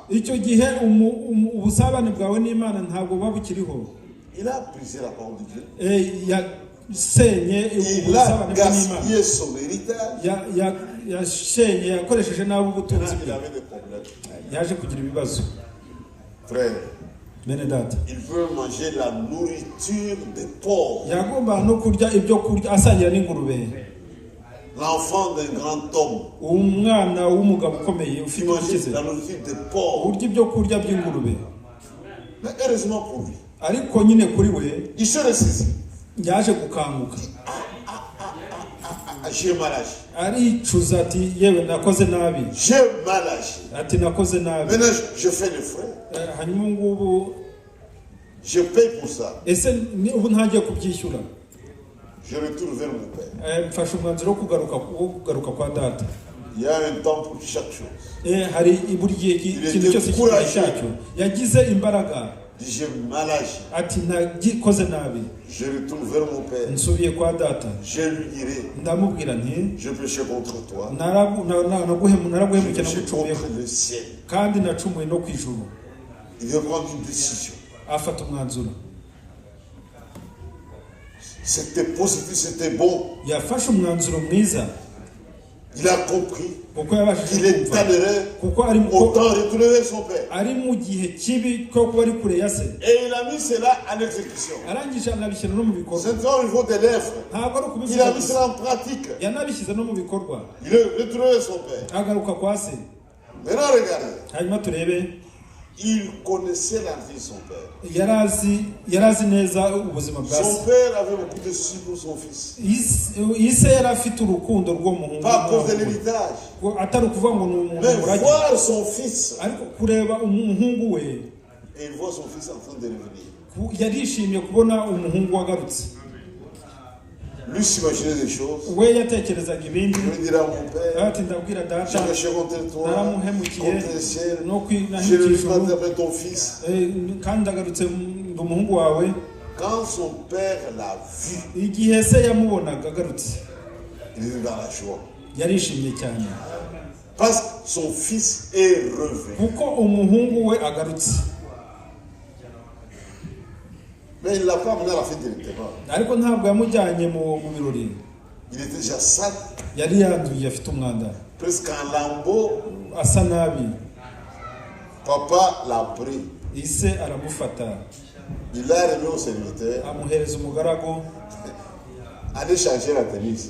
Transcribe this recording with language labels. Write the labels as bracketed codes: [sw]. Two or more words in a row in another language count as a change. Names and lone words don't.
[rw] Icyo gihe ubusabane bwawe n'Imana ntabwo buba bukiriho. [fr] Il a brisé la parole de Dieu. [rw] Yasenye [fr] Il [rw] ubusabane [fr] a [rw] bw'Imana. [fr] gaspillé son héritage. [rw] Yashenye, yakoresheje nabi ubutunzi [fr] Il [rw] bwe, [fr] avait des problèmes. [rw] yaje kugira ibibazo. [fr] Frère, [rw] Bene data, [fr] il veut manger la nourriture des pauvres. [rw] yagomba no kurya ibyo kurya asangira n'ingurube. [fr] L'enfant d'un grand homme [rw] Umwana w'umugabo ukomeye [fr] qui [rw] ufite [fr] mangeait [rw] ukize [fr] la nourriture des pauvres. [rw] urya ibyo kurya by'ingurube. [fr] Mais heureusement pour lui, [rw] Ariko nyine kuri we [fr] il se ressaisit. [rw] yaje gukanguka, [fr] J'ai mal agi. [rw] aricuza ati yewe nakoze nabi, [fr] J'ai mal agi. [rw] ati nakoze nabi. [fr] Maintenant, je fais les frais. [rw] Hanyuma ngubu [fr] Je paye pour ça. [rw] ese ubu ntagiye kubyishyura. [fr] Je retourne vers mon père. [rw] Mfashe umwanzuro wo kugaruka kwa data. [fr] Il y a un temps pour chaque chose. [rw] Hari buri gihe ikintu cyose kigira cyacyo. Yagize imbaraga [fr] J'ai mal agi. [rw] ati nagikoze nabi. [fr] Je retourne vers mon père. [rw] Nsubiye kwa data, [fr] Je lui dirai, [rw] ndamubwira nti [fr] je péché contre toi. [rw] naraguhemukiye [fr] Je péché [rw] nagucumuyeho [fr] contre le ciel. [rw] kandi nacumuye no ku ijuru. [fr] Il veut prendre une décision. [rw] Afata umwanzuro, [fr] C'était positif, c'était bon. [rw] yafashe umwanzuro mwiza [fr] Il a compris [rw] kuko yabashije [fr] qu'il est [rw] kumva, [fr] toléré [rw] kuko [fr] autant retourner vers son père. [rw] ari mu gihe kibi ko kuba ari kure ya se. [fr] Et il a mis cela en exécution. [rw] Arangije anabishyira no mu bikorwa, [fr] C'est au niveau des lèvres. [rw] ntabwo ari [fr] Il [rw] ukubivuga [fr] a mis [rw] gusa, [fr] cela en pratique. [rw] yanabishyize no mu bikorwa. [fr] Il est retourné vers son père. [rw] Agaruka kwa se. [fr] Maintenant, regardez. [rw] Hanyuma turebe, [fr] Il connaissait la vie de son père. [rw] yari azi neza ubuzima bwa [fr] Son [rw] se. [fr] père avait beaucoup de soucis pour son fils. [rw] Ise yari afite urukundo rw'umuhungu [fr] Pas à cause de [rw] n'umuhungu. [fr] l'héritage. [rw] Atari ukuvuga ngo ni umuntu [fr] Mais [rw] murage, [fr] voir son fils. [rw] ariko kureba umuhungu we, [fr] Et il voit son fils en train de revenir. [rw] yarishimiye kubona umuhungu wagarutse. [fr] Lui s'imaginait des choses. [rw] We yatekerezaga ibindi, [fr] Il lui dira à mon père, [rw] ati ndabwira [fr] j'ai [rw] data [fr] péché contre toi, [rw] naramuhemukiye [fr] contre le ciel. [rw] no [fr] Je ne [rw] kwinahira [fr] vais [rw] ijuru, [fr] pas t'appeler ton fils. [rw] kandi ndagarutse ndi umuhungu wawe. [fr] Quand son père l'a vu, [rw] Igihe se yamubonaga agarutse, [fr] Il était dans la joie. [rw] yarishimye cyane [fr] Parce que son fils est revenu. [rw] kuko umuhungu we agarutse. [fr] Mais il ne l'a pas amené à la fête directement. [rw] ariko ntabwo yamujyanye mu birori. [fr] Il était déjà sale. [rw] yari yanduye, afite umwanda, [fr] Presque un lambeau. [rw] asa nabi. [fr] Papa l'a pris. [rw] ise aramufata, [fr] Il l'a remis au serviteur. [rw] amuhereza umugaragu, [fr] Allez changer la tenue ici.